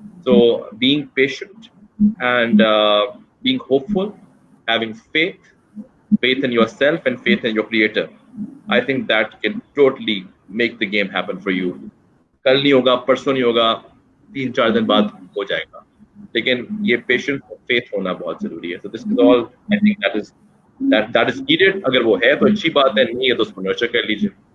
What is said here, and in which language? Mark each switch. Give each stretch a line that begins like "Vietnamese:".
English: So being patient and being hopeful, having faith in yourself and faith in your creator, I think that can totally make the game happen for you.
Urdu: کل نہیں ہوگا, پرسوں نہیں ہوگا, 3-4 دن بعد ہو جائے گا, لیکن یہ پیشنس اور فیتھ ہونا بہت ضروری ہے.
English: So this is all, I think that is needed.
Urdu: اگر وہ ہے تو اچھی بات ہے, نہیں ہے تو اس کو نرچر کر لیجیے.